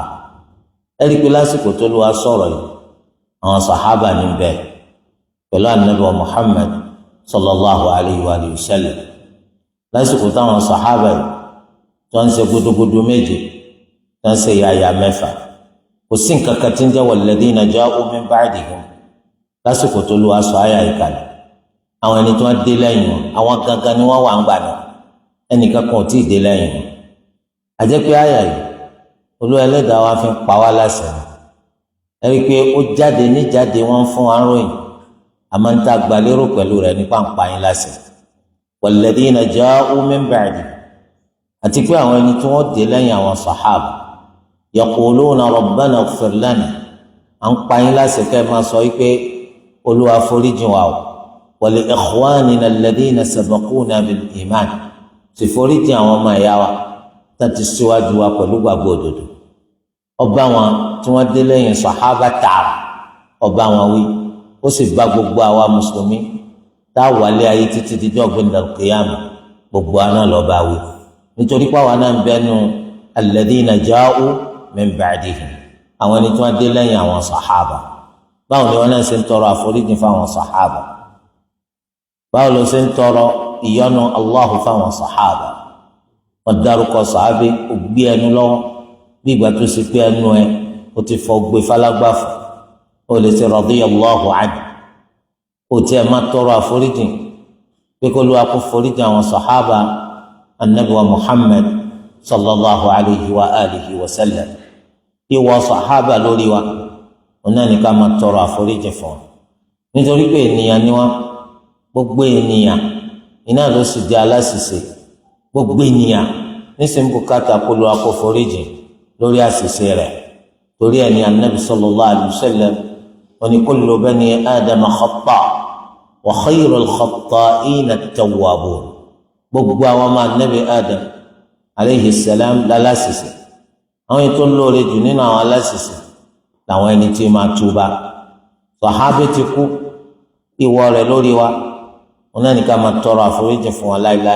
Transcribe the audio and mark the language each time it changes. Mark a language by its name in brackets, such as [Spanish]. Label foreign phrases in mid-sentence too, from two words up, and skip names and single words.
[Yoruba] ẹ̀rí pé lásìkò t'Olúwa sọ̀rọ̀ yìí àwọn sàhábà ní bẹ́ẹ̀ pẹ̀lú ànábì wa Muhammad [Arabic] صلى الله عليه وسلم. [Yoruba] lásìkò táwọn sàhábà yìí tó ń ṣe gudugudu méje tó ń ṣe yàyà mẹ́fà, kò sí nǹkan kan tí ń jẹ́ [Arabic] والذين جاءوا من بعدهم [Yoruba] lásìkò t'Olúwa sọ àyà yìí kalẹ̀. àwọn ẹni tó ń dé lẹ́yìn wọn àwọn gangan ni wọ́n wà ń gbà náà, ẹnìkan kan ò tí ì dé lẹ́yìn wọn. àjẹ́ pé àyà yìí Olúwa Ẹlẹ́dàá wa fi ń pa wá láṣẹ ẹ̀rí pé ó jáde níjáde wọ́n fún wa ròyìn àmọ́ ń ta gbalérò pẹ̀lú rẹ̀ nípa ń pa yín láṣẹ. [Arabic] والذين جاءوا من بعد, [Yoruba] àti pé àwọn ẹni tí wọ́n dé lẹ́yìn àwọn sàhábà [Arabic] يقولون ربنا اغفر لنا, [Yoruba] à ń pa yín láṣẹ kẹ́ máa sọ wípé Olúwa foríjì wa o, [Arabic] ولإخواننا الذين سبقونا بالإيمان, [Yoruba] sì foríjì àwọn ọmọ ìyá wa tàti síwájú wa pẹ̀lú gbàgbọ́ òdodo. ọba wọn tí wọ́n dé lẹ́yìn sàhábà tààrà ọba wọn wí, ó sì bá gbogbo àwa mùsùlùmí tá a wálé ayé títí díjọ́ gbẹ̀ndà kìyàmù gbogbo àná lọ́ba wí, nítorí pàwọn náà ń bẹnu [Arabic] الذين جاءوا من بعدهم, [Yoruba] àwọn ẹni tí wọ́n dé lẹ́yìn àwọn sàhábà. báwo ni wọ́n náà ṣe ń tọrọ àforíjì fáwọn sàhábà? báwo ló ṣe ń tọrọ ìyọ́nú Allahu fáwọn sàhábà? wọ́n dárúkọ sàhábé ó gbé ẹnu lọ́wọ́ bí ìgbà tó ṣe pé ẹnu ẹ ó ti fọ gbé falágbáfọ, ó lè ṣe [Arabic] رضي الله عنه, [Yoruba] ó tiẹ̀ máa tọrọ àforíjì pé kó Olúwa kó foríjì àwọn sàhábà Ànábì wa Muhammad [Arabic] صلى الله عليه وعلى آله وسلم. [Yoruba] ìwọ sàhábà lórí wa òun náà ní ká máa tọrọ àforíjì fún wọn, nítorí pé ènìyàn ni wọn, gbogbo ènìyàn iná ló sì di aláṣìṣe, gbogbo ènìyàn nísìnyí bùkátà kó Olúwa kó foríjì lórí àṣìṣe rẹ̀. torí ẹni Ànábì [Arabic] صلى الله عليه وسلم [Yoruba] wọn ni [Arabic] كل بني آدم خطاء وخير الخطائين التوابون, [Yoruba] gbogbo àwọn ọmọ Ànábì Adam [Arabic] عليه السلام [Yoruba] láláṣìṣe, àwọn ètò lóore jù nínú àwọn aláṣìṣe làwọn ẹni tí máa túbà. sàhábé ti kú, ìwọ rẹ̀ lórí wa wọn náà ní ká máa tọrọ àforíjì fún wọn láíláí.